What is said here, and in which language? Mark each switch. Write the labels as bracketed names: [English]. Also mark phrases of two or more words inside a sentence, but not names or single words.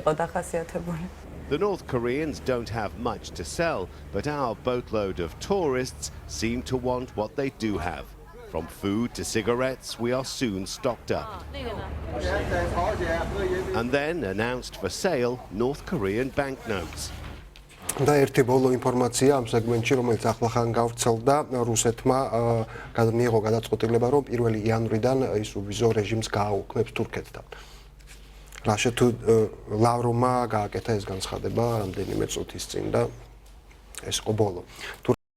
[English] The North Koreans don't have much to sell, but our boatload of tourists seem to want what they do have. From food to cigarettes, we are soon stocked up. And then announced for sale North Korean banknotes. [Georgian] და ერთი ბოლო ინფორმაცია ამ სეგმენტში, რომელიც ახლახან გავრცელდა, რუსეთმა მიიღო გადაწყვეტილება, რომ 1 იანვრიდან ის უვიზო რეჟიმს გააუქმებს თურქეთთან. რაშე თუ ლავროვმა გააკეთა ეს განცხადება რამდენიმე წუთის წინ და ეს იყო ბოლო.